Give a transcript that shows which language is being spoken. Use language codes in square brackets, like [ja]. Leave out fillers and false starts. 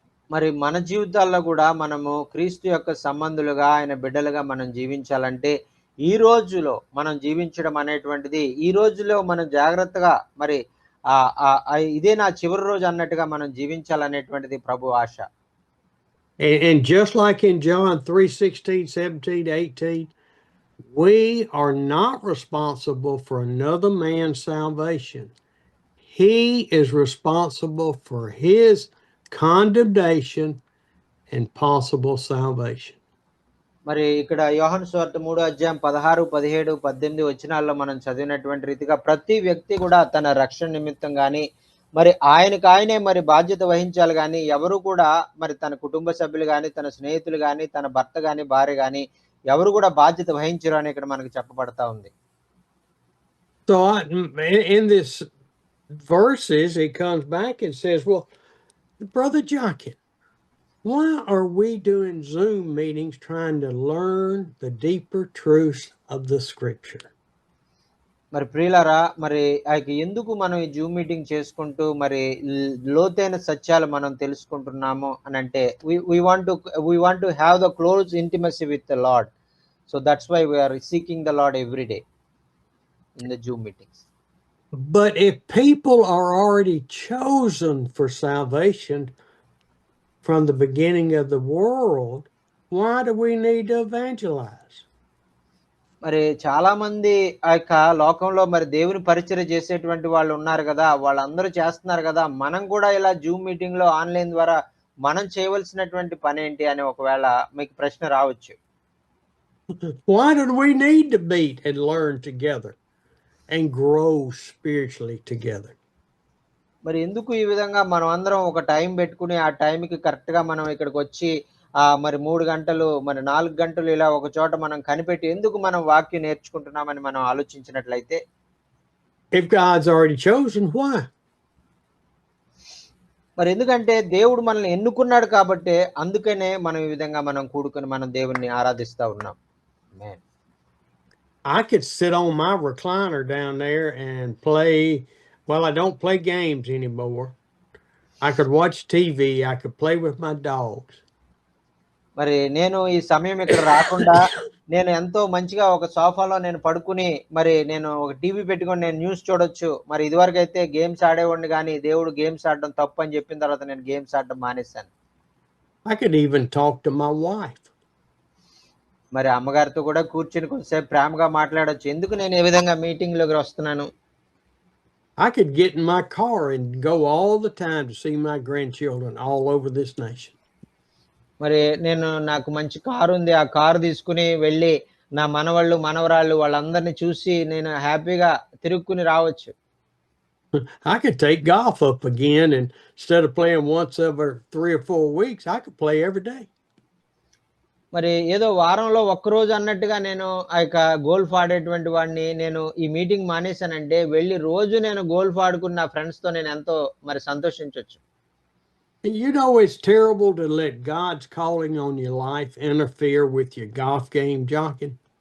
[te] మరి మన జీవితాల్లో కూడా మనము క్రీస్తు యొక్క సంబంధులుగా ఆయన బిడ్డలుగా మనం జీవించాలంటే ఈ రోజులో మనం జీవించడం అనేటువంటిది ఈ రోజులో మనం జాగ్రత్తగా మరి ఇదే నా చివరి రోజు అన్నట్టుగా మనం జీవించాలనేటువంటిది ప్రభు ఆశ. [en] And just like in John 3:16, 17, 18, we are not responsible for another man's salvation. He is responsible for his condemnation and possible salvation. [te] మరి ఇక్కడ యోహాను సువార్త 3:16, 17, 18 వచనాల్లో మనం చదివినటువంటి రీతిగా ప్రతి వ్యక్తి కూడా తన రక్షణ నిమిత్తం గాని మరి ఆయనకాయనే మరి బాధ్యత వహించాలి గాని ఎవరు కూడా మరి తన కుటుంబ సభ్యులు గాని తన స్నేహితులు గాని తన భర్త గాని భార్య గాని ఎవరు కూడా బాధ్యత వహించరు అని ఇక్కడ మనకు చెప్పబడతా ఉంది. [en] So in this verses, he comes back and says, well, Brother Jockett, why are we doing Zoom meetings trying to learn the deeper truths of the scripture? [te] మరి ప్రియులారా, మరి ఎందుకు మనం ఈ జూమ్ మీటింగ్ చేసుకుంటూ మరి లోతైన సత్యాలు మనం తెలుసుకుంటున్నాము అని అంటే [en] we want to have the close intimacy with the Lord. So that's why we are seeking the Lord every day in the Zoom meetings. But if people are already chosen for salvation from the beginning of the world, why do we need to evangelize? [te] మరి చాలా మంది ఆ యొక్క లోకంలో మరి దేవుని పరిచర్య చేసేటువంటి వాళ్ళు ఉన్నారు కదా, వాళ్ళందరూ చేస్తున్నారు కదా, మనం కూడా ఇలా జూమ్ మీటింగ్ లో ఆన్లైన్ ద్వారా మనం చేయవలసినటువంటి పని ఏంటి అని ఒకవేళ మీకు ప్రశ్న రావచ్చు. [en] Why do we need to meet and learn together and grow spiritually together? [te] మరి ఎందుకు ఈ విధంగా మనం అందరం ఒక టైం పెట్టుకుని ఆ టైంకి కరెక్ట్ గా మనం ఇక్కడికి వచ్చి మరి 3 గంటలు మరి 4 గంటలు ఇలా ఒక చోట మనం కనిపెట్టి ఎందుకు మనం వాక్యం నేర్చుకుంటున్నామని మనం ఆలోచించినట్లయితే, [en] if God's already chosen, why? [te] మరి ఎందుకంటే దేవుడు మనల్ని ఎన్నుకున్నాడు కాబట్టి అందుకనే మనం ఈ విధంగా మనం కూడుకొని మనం దేవుణ్ణి ఆరాధిస్తా ఉన్నాం. ఆమేన్. [en] I could sit on my recliner down there and play. Well, I don't play games anymore. I could watch TV. I could play with my dogs. [te] మరి నేను ఈ సమయం ఇక్కడ రాకుండా నేను ఎంతో మంచిగా ఒక సోఫాలో నేను పడుకుని మరి నేను ఒక టీవీ పెట్టుకొని నేను న్యూస్ చూడొచ్చు. మరి ఇదివరకు అయితే గేమ్స్ ఆడేవాడిని కానీ దేవుడు గేమ్స్ ఆడడం తప్పు అని చెప్పిన తర్వాత నేను గేమ్స్ ఆడడం మానేశాను. [en] I could even talk to my wife. [te] మరి అమ్మగారితో కూడా కూర్చుని కొంచెంసేపు ప్రేమగా మాట్లాడొచ్చు. ఎందుకు నేను ఏ విధంగా మీటింగ్ లోకి వస్తున్నాను? [en] I could get in my car and go all the time to see my grandchildren all over this nation. [te] మరి నేను నాకు మంచి కారు ఉంది, ఆ కారు తీసుకుని వెళ్ళి నా మనవళ్ళు మనవరాళ్ళు వాళ్ళందరినీ చూసి నేను హ్యాపీగా తిరుక్కుని రావచ్చు. [en] I could take golf up again, and instead of playing once every 3 or 4 weeks, I could play every day. [te] మరి ఏదో వారంలో ఒక్కరోజు అన్నట్టుగా నేను ఆ యొక్క గోల్ఫ్ ఆడేటువంటి వాడిని నేను ఈ మీటింగ్ మానేశానంటే వెళ్లి రోజు నేను గోల్ఫ్ ఆడుకుని నా ఫ్రెండ్స్‌తో నేను ఎంతో మరి సంతోషించొచ్చు. [en] You know, it's terrible to let God's calling on your life interfere with your golf game jockeying.